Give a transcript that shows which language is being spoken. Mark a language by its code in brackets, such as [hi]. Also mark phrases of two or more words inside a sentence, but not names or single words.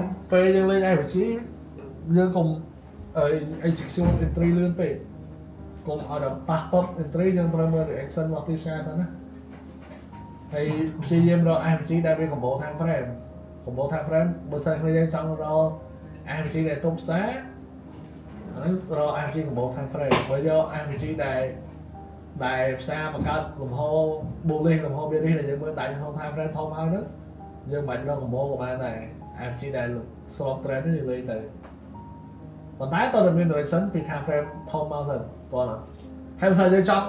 [km] ពេលយើងលេង RPG យើងកុំ [en] execution entry [km] លឿនពេកកុំឲ្យដល់ប៉ះប៉ុត entry យើងត្រូវមើល reaction របស់ទីផ្សារសិនណាហើយព្យាយាមរក RPG ដែលមាន [en] combo time frame combo time frame [km] បើសិនគ្នាយើងចង់រក RPG ដែល ទប់ផ្សារអាហ្នឹងរក [en] RPG combo time frame [km] បើយក RPG ដែលផ្សារបង្កើតលំហ bullish លំហ bearish ដែលយើងមើលដាច់ក្នុង [en] time frame [km] ធំហើយហ្នឹងយើងមិនបាច់រក combo ក៏បានដែរ RPG ដែលស្រប trend នេះយើងលេងទៅប៉ុន្តែតើមាន direction ពី [en] time frame [km] ធំមកសិនតោះណាហើយបើសិនយើងចង់